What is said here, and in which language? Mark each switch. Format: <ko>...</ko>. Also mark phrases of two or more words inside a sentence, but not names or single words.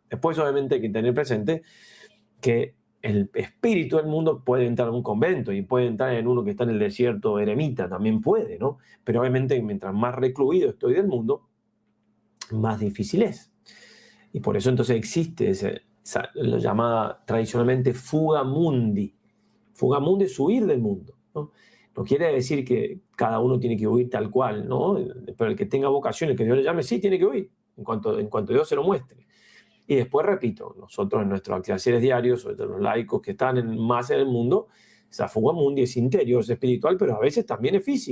<es>Después obviamente hay que tener presente que el espíritu del mundo puede entrar en un convento y puede entrar en uno que está en el desierto eremita, también puede, ¿no? Pero obviamente mientras más recluido estoy del mundo, más difícil es. Y por eso entonces existe lo llamada tradicionalmente</es> <la>fuga mundi. Fuga mundi</la> <es>es huir del mundo, ¿no? No quiere decir que cada uno tiene que huir tal cual, ¿no? Pero el que tenga vocación, el que Dios le llame, sí tiene que huir, en cuanto Dios se lo muestre. Y después, repito, nosotros en nuestros quehaceres diarios, sobre todo los laicos que están más en el mundo, esa</es> <la>fuga mundi</la> <es>es interior, es espiritual, pero a veces también es física.</es>